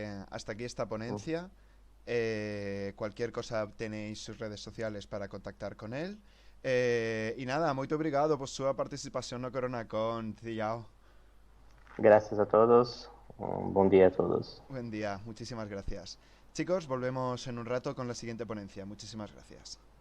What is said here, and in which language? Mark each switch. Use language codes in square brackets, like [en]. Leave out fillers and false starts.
[es] Hasta aquí esta ponencia. Cualquier cosa tenéis sus redes sociales para contactar con él. [pt] E nada, muito obrigado por sua participação no CoronaCon. Tchau. [es] Gracias a todos. Buen día a todos. Buen día, muchísimas gracias. Chicos, volvemos en un rato con la siguiente ponencia. Muchísimas gracias.